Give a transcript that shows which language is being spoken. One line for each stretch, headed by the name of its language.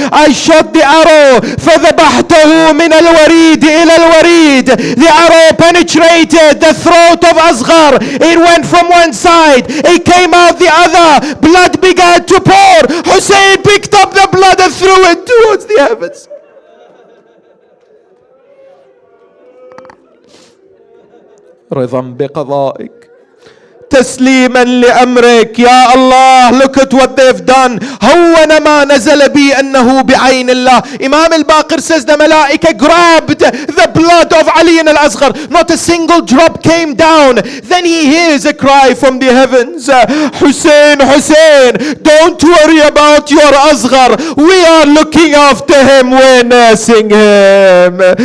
English: I shot the arrow.
Arabic: فَذَبَحْتَهُ مِنَ الْوَرِيدِ إِلَى الْوَرِيدِ.
English: The arrow penetrated the throat of Asghar. It went from one side. It came out the other. Blood began to pour. Hussein picked up the blood and threw it towards the heavens.
Arabic: رضا بقضائك تسليما لأمرك يا الله.
English: Look at what they've done.
Arabic: هون ما نزل بي أنه بعين الله.
English: Imam al-Baqir says the malaika grabbed the blood of Ali al-Asghar. Not a single drop came down. Then he hears a cry from the heavens. Hussein, Hussein, don't worry about your Asghar. We are looking after him. We're nursing him.